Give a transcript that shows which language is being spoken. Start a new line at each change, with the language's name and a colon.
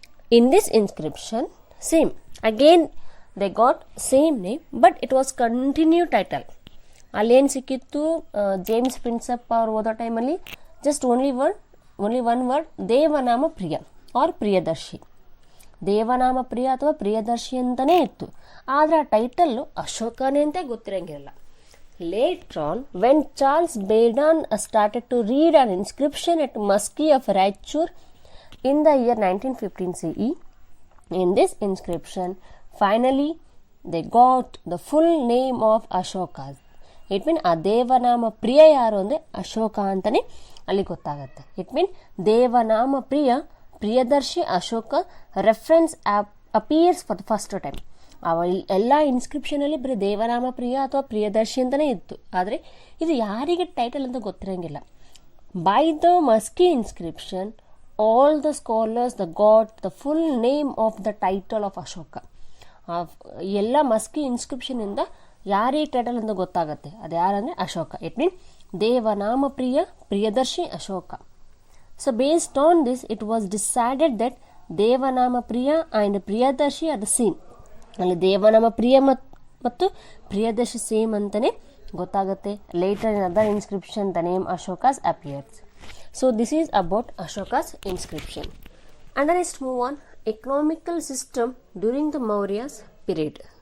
English: In this inscription, same again they got same name, but it was continued title.
Kannada: ಅಲ್ಲೇನು ಸಿಕ್ಕಿತ್ತು, James Prinsep ಅವ್ರು ಓದೋ ಟೈಮಲ್ಲಿ
English: just only one word
Kannada: ದೇವನಾಮ ಪ್ರಿಯ R Priyadarshi. ದೇವನಾಮ ಪ್ರಿಯ ಅಥವಾ ಪ್ರಿಯದರ್ಶಿ ಅಂತಲೇ ಇತ್ತು, ಆದರೆ ಆ ಟೈಟಲ್ಲು ಅಶೋಕನೇ ಅಂತ ಗೊತ್ತಿರಂಗಿರಲ್ಲ.
English: Later on when Charles Beadon started to read an inscription at Maski of Raichur in the year 1915 CE, in this inscription finally they got the full name of Ashoka. It mean
Kannada: ಆ ದೇವನಾಮ ಪ್ರಿಯ ಯಾರು ಅಂದರೆ ಅಶೋಕ ಅಂತಲೇ ಅಲ್ಲಿ ಗೊತ್ತಾಗತ್ತೆ.
English: It mean Devanama Priya Priyadarshi Ashoka reference appears for the first time.
Kannada: ಎಲ್ಲ ಇನ್ಸ್ಕ್ರಿಪ್ಷನಲ್ಲಿ ಬರೀ ದೇವನಾಮ ಪ್ರಿಯ ಅಥವಾ ಪ್ರಿಯದರ್ಶಿ ಅಂತಲೇ ಇತ್ತು, ಆದರೆ ಇದು ಯಾರಿಗೆ ಟೈಟಲ್ ಅಂತ ಗೊತ್ತಿರಂಗಿಲ್ಲ.
English: By the Maski inscription all the scholars got the full name of the title of Ashoka.
Kannada: ಎಲ್ಲ ಮಸ್ಕಿ ಇನ್ಸ್ಕ್ರಿಪ್ಷನಿಂದ ಯಾರಿಗೆ ಟೈಟಲ್ ಅಂತ ಗೊತ್ತಾಗುತ್ತೆ, ಅದು ಯಾರಂದರೆ Ashoka.
English: It mean Devanama Priya Priyadarshi Ashoka. So based on this it was decided that Devanama Priya and Priyadarshi are the same.
Kannada: ಅಲ್ಲಿ ದೇವನಾಮ ಪ್ರಿಯ ಮತ್ತು Priyadarshi same ಅಂತಲೇ ಗೊತ್ತಾಗುತ್ತೆ.
English: Later in other inscription the name Ashoka's appears. So this is about Ashoka's inscription. And then let's move on. Economical system during the Maurya's period.